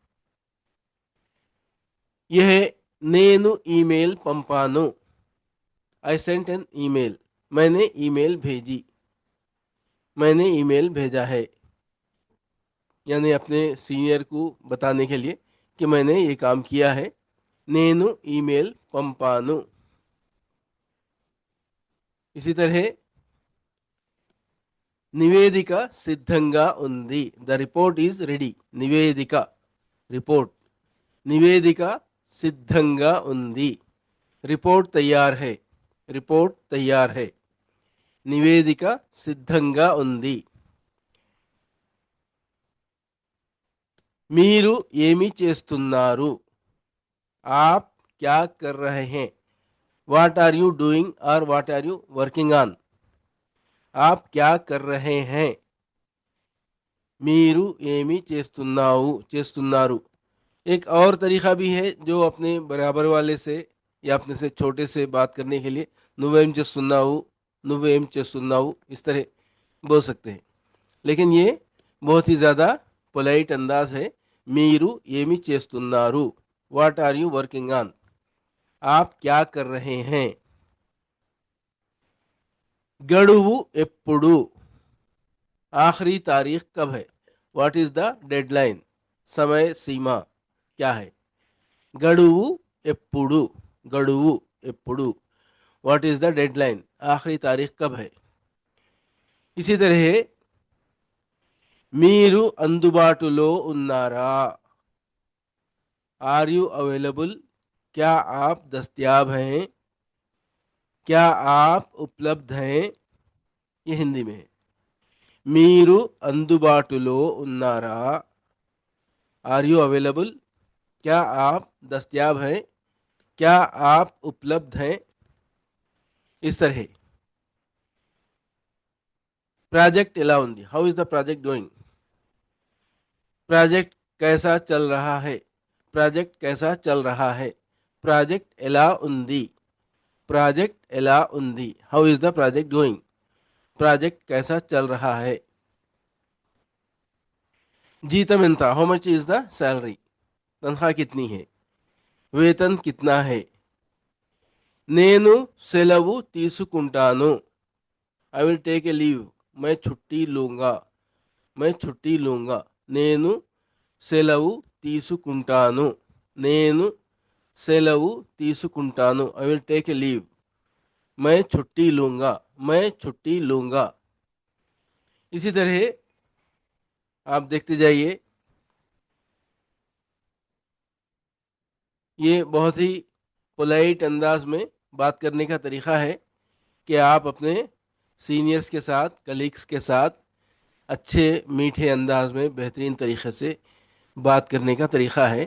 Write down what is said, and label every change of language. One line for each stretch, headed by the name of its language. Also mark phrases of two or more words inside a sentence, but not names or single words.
Hindi: यह है
Telugu: నేను ఈమెయిల్ పంపాను,
English: I sent an email,
Hindi: मैंने ईमेल भेजी, मैंने ईमेल भेजा है। यानी अपने सीनियर को बताने के लिए कि मैंने ये काम किया है।
Telugu: నేను ఈమెయిల్ పంపాను।
Hindi: इसी तरह
Telugu: నివేదిక సిద్ధంగా ఉంది,
English: the report is ready. నివేదిక रिपोर्ट, నివేదిక సిద్ధంగా ఉంది,
Hindi: रिपोर्ट तैयार है, रिपोर्ट तैयार है।
Telugu: నివేదిక సిద్ధంగా ఉంది। మీరు ఏమి చేస్తున్నారు?
Hindi: आप क्या कर रहे हैं?
English: what are you doing और what are you working on?
Hindi: आप क्या कर रहे हैं?
Telugu: మీరు ఏమి చేస్తున్నారు।
Hindi: एक और तरीका भी है जो अपने बराबर वाले से या अपने से छोटे से बात करने के लिए
Telugu: నువ్వేం చేస్తున్నావు, నువ్వేం చేస్తున్నావు
Hindi: इस तरह बोल सकते हैं। लेकिन ये बहुत ही ज़्यादा पोलाइट अंदाज है।
Telugu: మీరు ఏమి చేస్తున్నారు,
English: what are you working on,
Hindi: आप क्या कर रहे हैं।
Telugu: గడువు ఎప్పుడు,
Hindi: आखिरी तारीख कब है?
English: what is the deadline,
Hindi: समय सीमा क्या है।
Telugu: గడువు ఎప్పుడు, గడువు ఎప్పుడు,
English: what is the deadline,
Hindi: आखिरी तारीख कब है। इसी तरह
Telugu: మీరు అందుబాటులో ఉన్నారా,
English: are you available,
Hindi: क्या आप दस्तयाब हैं, क्या आप उपलब्ध हैं। ये हिंदी में है।
Telugu: మీరు అందుబాటులో ఉన్నారా,
English: are you available,
Hindi: क्या आप दस्तयाब हैं, क्या आप उपलब्ध हैं। इस तरह प्रोजेक्ट
Telugu: ఎలా ఉంది,
English: how is the project going.
Hindi: प्रोजेक्ट कैसा चल रहा है, प्रोजेक्ट कैसा चल रहा है।
Telugu: प्रोजेक्ट ఎలా ఉంది, प्रोजेक्ट ఎలా ఉంది,
English: how is the project going,
Hindi: प्रोजेक्ट कैसा चल रहा है।
Telugu: జీతం ఎంత,
English: how much is the salary,
Hindi: तनख्वाह कितनी है, वेतन कितना है।
Telugu: నేను సెలవు తీసుకుంటాను,
English: I will take a leave,
Hindi: मैं छुट्टी लूंगा, मैं छुट्टी लूंगा।
Telugu: నేను సెలవు తీసుకుంటాను, నేను సెలవు తీసుకుంటాను,
English: I will take a leave,
Hindi: मैं छुट्टी लूंगा, मैं छुट्टी लूंगा। इसी तरह आप देखते जाइए। ये बहुत ही पोलाइट अंदाज में बात करने का तरीका है कि आप अपने सीनियर्स के साथ, कलीग्स के साथ अच्छे मीठे अंदाज में बेहतरीन तरीके से बात करने का तरीका है।